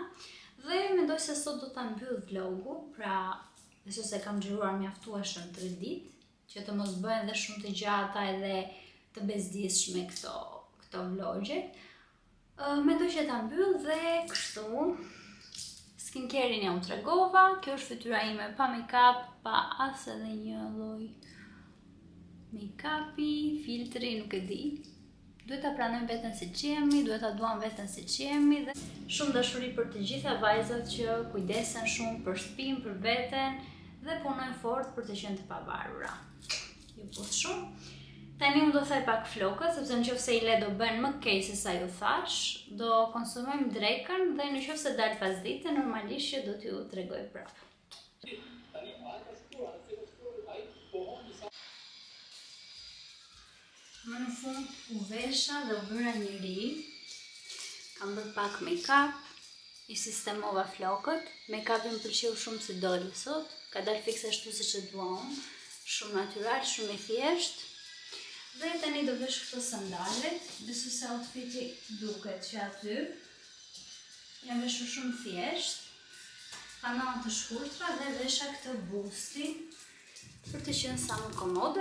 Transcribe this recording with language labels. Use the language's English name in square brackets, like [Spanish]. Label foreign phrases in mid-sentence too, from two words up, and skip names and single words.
[Albanian] Dhe mendoj se sot do ta mbyll vlogu, pra besoj se kam xhiruar mjaftueshëm 3 ditë, që të mos bëhen dhe shumë të gjata edhe të bezdisshme këto vlogjet. Mendoj që ta mbyll dhe kështu. Skincare-in ja u tregova, kjo është fytyra ime pa make-up, pa as edhe një lloj make-upi, filtri, nuk e di. Duhet ta pranojmë veten si që jemi, duhet ta duam veten si që jemi dhe shumë dashuri për të gjitha vajzat që kujdesen shumë për shtëpinë, për veten dhe punojnë fort për të qenë të pavarura. Ju puth shumë. Tani unë do thaj pak flokët, sepse nëse i le do bën më keq se sa ju thash, do konsumojmë drekën dhe nëse dal pas dite, normalisht që do t'ju tregoj prapë. Më në fund u vesha dhe u bëra një ri. Kam bërë pak make-up, i sistemova flokët. Make-upin pëlqeu shumë si doli sot, ka dalë fikse ashtu siç e dua unë, shumë natyral, shumë i thjeshtë. Dhe tani do vesh këto sandalet, besoj se outfiti duket që aty. Jam veshur shumë thjesht, pantalon të shkurtra dhe vesha këtë busti për të qenë sa më komode.